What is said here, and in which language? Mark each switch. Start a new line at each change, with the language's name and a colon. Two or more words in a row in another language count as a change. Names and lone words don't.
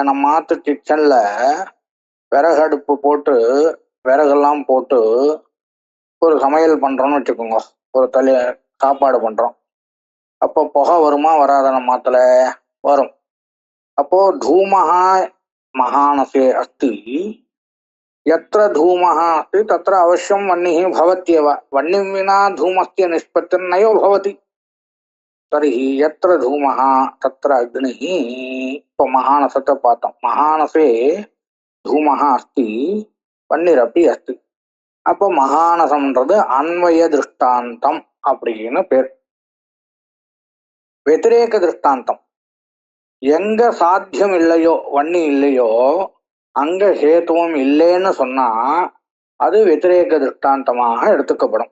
Tamil: நம்ம மாத்து கிச்சன்ல விறகு அடுப்பு போட்டு விறகெல்லாம் போட்டு ஒரு சமையல் பண்றோம்னு வச்சுக்கோங்க, ஒரு சாப்பாடு பண்றோம். அப்போ புகை வருமா வராத? நம்ம மாத்துல வரும்.
Sanskrit: அப்போ धूमः महानसे अस्ति, यत्र धूमः अस्ति तत्र अवश्यं वह्निः भवत्येव, वह्निं विना धूमस्य निष्पत्तिर्नैव भवति, तर्हि यत्र धूमः तत्र अग्निः.
Tamil: இப்போ மகானசத்தை பார்த்தோம்.
Sanskrit: மகானசே धूमः अस्ति, वह्निरपि अस्ति.
Tamil: அப்போ மகானசம்ன்றது அன்வய திருஷ்டாந்தம் அப்படின்னு பேர். வெதிரேக திருஷ்டாந்தம் எங்க சாத்தியம் இல்லையோ, வன்னி இல்லையோ, அங்க ஹேத்துவம் இல்லைன்னு சொன்னா அது வெதிரேக திருஷ்டாந்தமாக எடுத்துக்கப்படும்.